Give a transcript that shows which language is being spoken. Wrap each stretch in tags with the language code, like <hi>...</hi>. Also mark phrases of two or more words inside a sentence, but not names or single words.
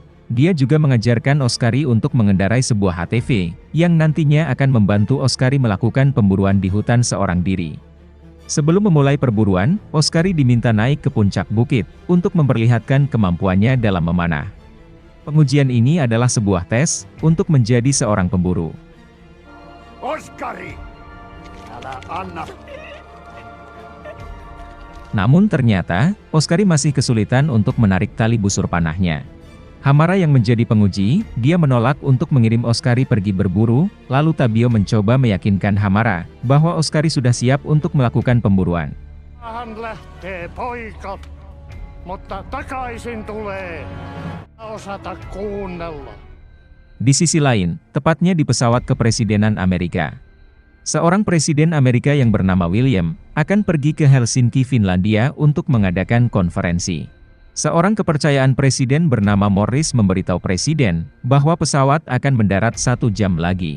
<id>Dia juga mengajarkan Oskari untuk mengendarai sebuah ATV, yang nantinya akan membantu Oskari melakukan pemburuan di hutan seorang diri. Sebelum memulai perburuan, Oskari diminta naik ke puncak bukit, untuk memperlihatkan kemampuannya dalam memanah. Pengujian ini adalah sebuah tes, untuk menjadi seorang pemburu.</id> <fi>Oskari, älä anna.</fi> <id>Namun ternyata, Oskari masih kesulitan untuk menarik tali busur panahnya. Hamara yang menjadi penguji, dia menolak untuk mengirim Oskari pergi berburu, lalu Tabio mencoba meyakinkan Hamara, bahwa Oskari sudah siap untuk melakukan pemburuan.</id> <fi>Hän lähtee poika, mutta takaisin tulee. Osata kuunnella.</fi> <id>Di sisi lain, tepatnya di pesawat kepresidenan Amerika. Seorang presiden Amerika yang bernama William, akan pergi ke Helsinki, Finlandia untuk mengadakan konferensi. Seorang kepercayaan presiden bernama Morris memberitahu presiden, bahwa pesawat akan mendarat 1 jam lagi.</id>